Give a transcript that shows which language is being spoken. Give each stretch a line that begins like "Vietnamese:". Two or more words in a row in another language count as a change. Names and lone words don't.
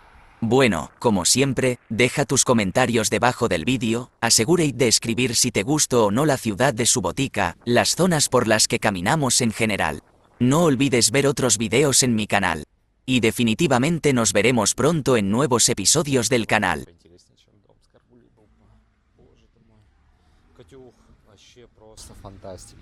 Spanish: Bueno, como siempre, deja tus comentarios debajo del vídeo, asegúrate de escribir si te gustó o no la ciudad de Subotica, las zonas por las que caminamos en general. No olvides ver otros videos en mi canal. Y definitivamente nos veremos pronto en nuevos episodios del canal.
Russian: Интереснее, чем дом с Каргулей был. Боже ты мой. Катюх, вообще просто фантастика.